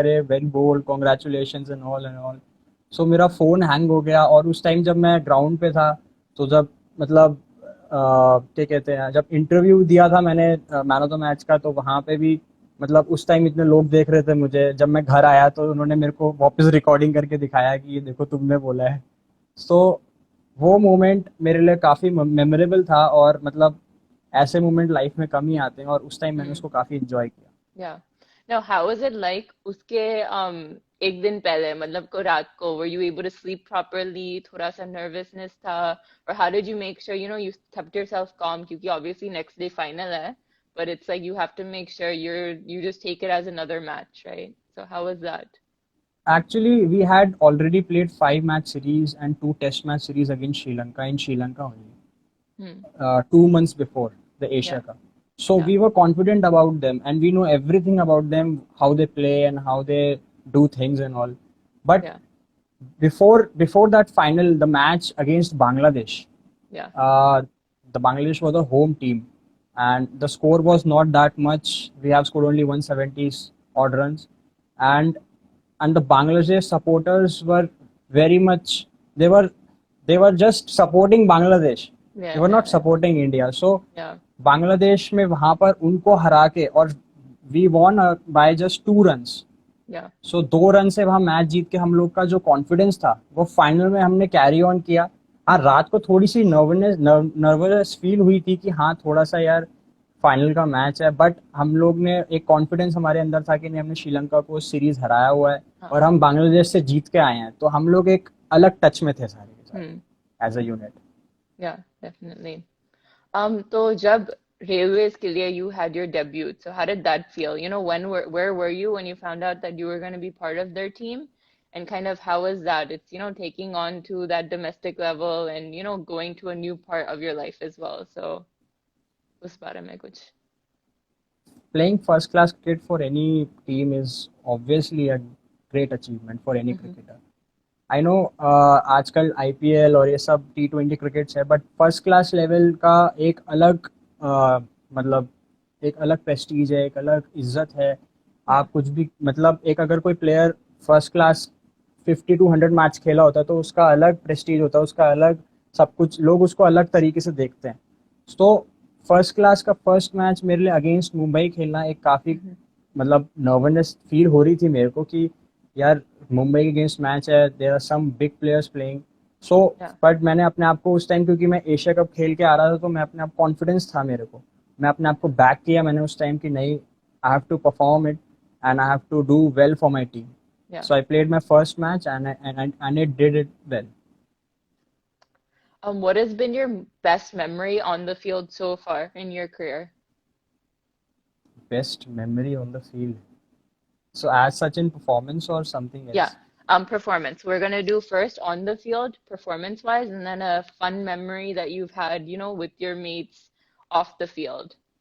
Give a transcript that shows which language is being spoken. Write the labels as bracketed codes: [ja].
[hi] रहे हैं अरे very bold congratulations and all so मेरा फोन हैंग हो गया और उस टाइम जब मैं ग्राउंड पे था तो जब मतलब क्या कहते हैं जब इंटरव्यू दिया था मैंने मैन ऑफ द मैच का तो वहां पे भी मतलब उस टाइम इतने लोग देख रहे थे मुझे जब मैं घर आया तो उन्होंने मेरे को वापस रिकॉर्डिंग करके दिखाया कि ये देखो तुमने बोला है सो वो मोमेंट मेरे लिए काफी मेमोरेबल था और मतलब ऐसे मोमेंट लाइफ में कम ही आते हैं और उस टाइम मैंने Hmm. उसको काफी इंजॉय किया [en] Yeah. Now, how was it like [hi] उसके एक दिन पहले मतलब को रात को [en] were you able to sleep properly [hi] थोड़ा सा [en] nervousness था or how did you make sure you kept yourself calm [hi] क्योंकि [en] obviously next day final है but it's like you have to make sure you just take it as another match, right? So how was that? Actually, we had already played 5 match series and 2 test match series against Sri Lanka in Sri Lanka only. Hmm. 2 months before the Asia Yeah. Cup. So Yeah. we were confident about them and we know everything about them, how they play and how they do things and all. But Yeah. before that final, the match against Bangladesh, Yeah. the Bangladesh was a home team and the score was not that much. We have scored only 170 odd runs and the Bangladesh supporters were very much they were just supporting Bangladesh. Yeah. They were Yeah. not supporting India. So Yeah. [hi] Bangladesh में वहां पर उनको हरा के और [en] We won by just 2 runs Yeah. [hi] So 2 run से वहां match जीत के हम लोग का जो कॉन्फिडेंस था वो फाइनल में हमने कैरी ऑन किया हाँ रात को थोड़ी सी नर्वस फील हुई थी कि हाँ थोड़ा सा यार फाइनल का मैच है बट हम लोग ने एक कॉन्फिडेंस हमारे अंदर था कि नहीं हमने श्रीलंका को सीरीज हराया हुआ है हाँ. और हम बांग्लादेश से जीत के आए हैं तो हम लोग एक अलग टच में थे सारे के सारे Hmm. [en] As a unit Yeah, definitely. [hi] तो जब [en] railways [hi] के लिए [en] you had your debut, so how did that feel? Where were you when you found out that you were going to be part of their team? And kind of how was that? It's, taking on to that domestic level and, going to a new part of your life as well. So [hi] उस बारे में कुछ. [en] Playing first class cricket for any team is obviously a great achievement for any Mm-hmm. cricketer. I know [hi] आजकल IPL और ये सब T20 crickets है, but first class level का एक अलग मतलब एक अलग प्रेस्टीज है, एक अलग इज्जत है. [en] Yeah. [hi] आप कुछ भी मतलब एक अगर कोई player first class 50 to 100 match खेला होता है तो उसका अलग प्रेस्टीज होता है, उसका अलग सब कुछ, लोग उसको अलग तरीके से देखते हैं. तो फर्स्ट क्लास का फर्स्ट मैच मेरे लिए अगेंस्ट मुंबई खेलना एक काफ़ी Mm-hmm. मतलब नर्वसनेस फील हो रही थी मेरे को कि यार मुंबई के अगेंस्ट मैच है, [en] There are some big players playing. [hi] So [en] Yeah. [hi] But मैंने अपने आप को उस टाइम, क्योंकि मैं एशिया कप खेल के आ रहा था, तो मैं अपने आप कॉन्फिडेंस था मेरे को, मैं अपने आप को बैक किया मैंने उस टाइम कि नहीं, [en] I have to perform it and I have to do well for my team. Yeah. So I played my first match and it did it well. What has been your best memory on the field so far in your career? Best memory on the field. So as such in performance or something Yeah. else? Performance. We're gonna do first on the field, performance-wise, and then a fun memory that you've had, with your mates off the field.